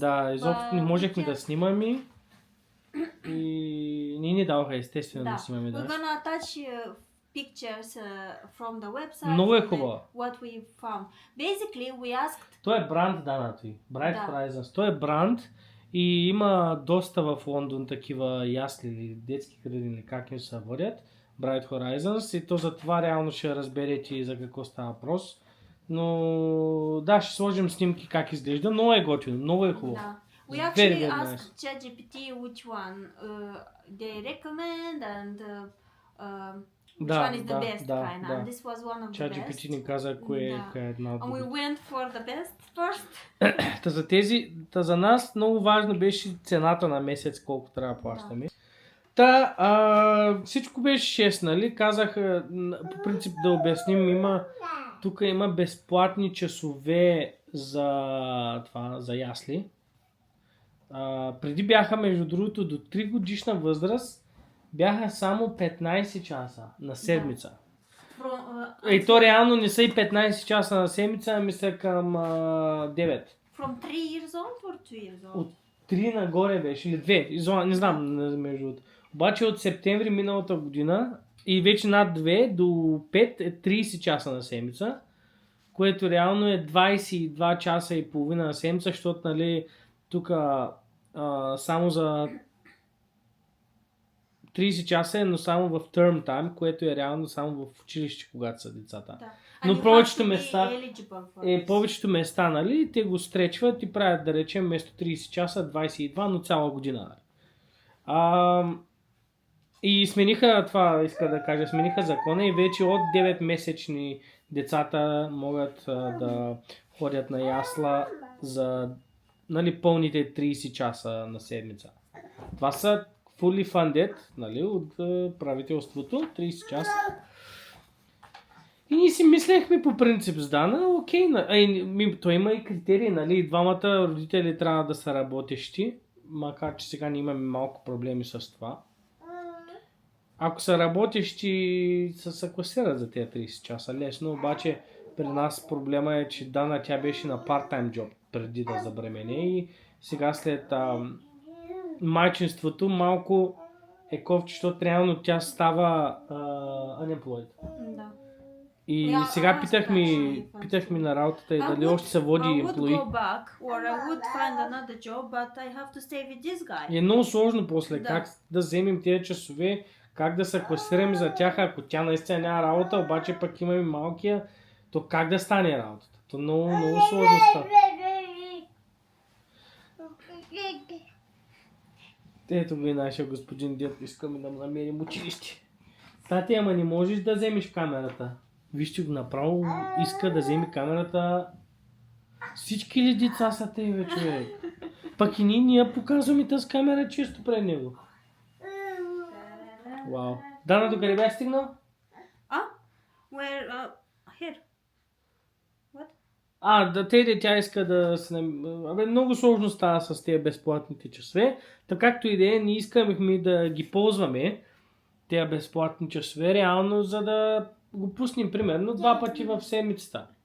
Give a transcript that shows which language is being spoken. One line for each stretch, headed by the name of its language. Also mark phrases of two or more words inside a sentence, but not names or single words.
Bulgarian: Да, изобщо не можехме да
English: just-
Bulgarian: снимаме. И ние ни даваха естествено да снимаме.
English: We're
Bulgarian: Да.
English: gonna attach pictures from the website.
Bulgarian: Много е
English: from the-
Bulgarian: хубаво.
English: What we found. Basically, we asked.
Bulgarian: Той е бранд, Дана, той. Bright Да. Horizons. Той е бранд и има доста в Лондон такива ясли или детски градини, как им се водят. Bright Horizons и то за това реално ще разберете за какво става въпрос. Но да, ще сложим снимки как изглежда. Много е готино, много е хубаво. Да.
English: We Very, actually very asked nice. ChatGPT which one they recommend and which
Bulgarian: Да,
English: one is the
Bulgarian: да,
English: best
Bulgarian: да,
English: kind.
Bulgarian: да.
English: And this was one of the ChatGPT best.
Bulgarian: ни каза коя Да. е една от
English: And we
Bulgarian: другите.
English: went for the best first.
Bulgarian: Та за нас много важно беше цената на месец, колко трябва да плащаме. Всичко беше 6, нали? Казах, по принцип да обясним, тук има безплатни часове за ясли. Преди бяха, между другото, до 3 годишна възраст, бяха само 15 часа на седмица. И то реално не са и 15 часа на седмица, ами са към 9.
English: From 3 years old or 2 years old?
Bulgarian: От 3 нагоре беше, или 2, не знам между другото. Обаче от септември миналата година и вече над 2 до 5 е 30 часа на седмица, което реално е 22 часа и половина на седмица, защото нали тук само за 30 часа е, но само в
English: term time,
Bulgarian: което е реално само в училище, когато са децата. Да. Но
English: And you
Bulgarian: повечето
English: have to be
Bulgarian: места-
English: eligible for this.
Bulgarian: Повечето места, нали, те го стречват и правят, да речем, вместо 30 часа, 22, но цяла година. И смениха, това иска да кажа, смениха закона и вече от 9 месечни децата могат да ходят на ясла за нали, пълните 30 часа на седмица. Това са
English: fully funded,
Bulgarian: нали, от правителството, 30 часа. И ние си мислехме по принцип с Дана, окей, той има и критерии, нали, двамата родители трябва да са работещи, макар че сега ние имаме малко проблеми с това. Ако са работещи, се класират за тези 30 часа лесно, обаче при нас проблема е, че Дана тя беше на
English: part-time job
Bulgarian: преди да забремене и сега след майчинството малко е ковче, защото реално тя става unemployed. Да. И
English: Yeah,
Bulgarian: сега
English: actually,
Bulgarian: питахме на работата и
English: I
Bulgarian: дали
English: would-
Bulgarian: още се води
English: I would
Bulgarian: емплои.
English: go back or I would find another job, but I have to stay with this guy.
Bulgarian: И е много сложно после Да. как да вземем тези часове, как да се класираме за тях, ако тя наистина няма работа, обаче пък имаме малкия, то как да стане работата? То много сложно става. Ето го и нашия господин дед, искаме да му намерим училище. Тати, ама не можеш да вземеш камерата. Вижте го направо, иска да вземе камерата. Всички ли деца са те, бе, човек? Пък и ние я показваме тази камера често пред него. Вау. Дана, докъде бях стигнал?
English: Where here.
Bulgarian: Тя иска да се... много сложно става с тези безплатните часове. Така както и да е, ние искаме да ги ползваме, тези безплатни часове, реално, за да го пуснем примерно 2 пъти в седмицата.